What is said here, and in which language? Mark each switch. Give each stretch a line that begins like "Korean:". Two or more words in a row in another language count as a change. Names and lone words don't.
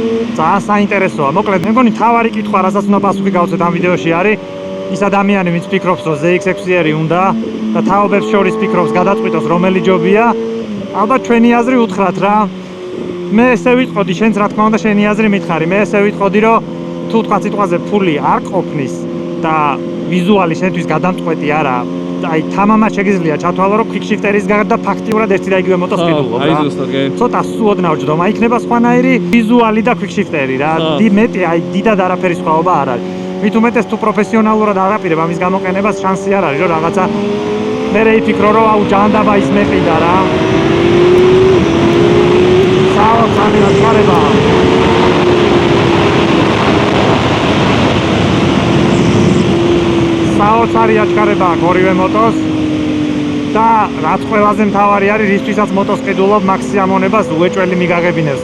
Georgian: მოკლედ, მე მგონი თავარი კითხვა, რასაც უნდა პასუხი გავცეთ ამ ვიდეოში არის, ის ადამიანი, ვინც ფიქრობს, რომ ZX6-ერი უნდა და თაობებს შორის ფიქრობს გადაწყვიტოს რომელი ჯობია, ალბათ ჩვენი აზრი უთხრათ რა. მე ესე ვიტყოდი, შენც რა თქმა უნდა შენი აზრი მითხარი. მე ესე ვიტყოდი, რომ თუ თქვა სიტყვაზე ფული არ ყოფნის და ვიზუალი შენთვის გადამწყვეტი არა, აი თამამად შეგიძლია ჩათვალო, რომ quick-shifter-ის გარდა ფაქტიურად ერთი და იგივე მოტოს ყიდულობ რა. აი ზუსტად კი. ცოტა სუოდნავ ჯდომა იქნება სხვანაირი ვიზუალი და quick-shifter-ი რა. მეტი აი დიდად არაფერი სხვაობა არ არის. მით უმეტეს თუ პროფესიონალურად აღაპირებ ამის გამოყენებას, შანსი არ არის, რომ რაღაცა მერე იფიქრო, რომ აუ ჯანდაბა ის მეყიდა რა. საოცარი აჩქარება. საოცარი აჩქარება ორივე მოტოს და რაც ყველაზე მთავარი არის, რისთვისაც მოტოს ყიდულობ მაქსიმუმებას უეჭველი მიგაღებინებს.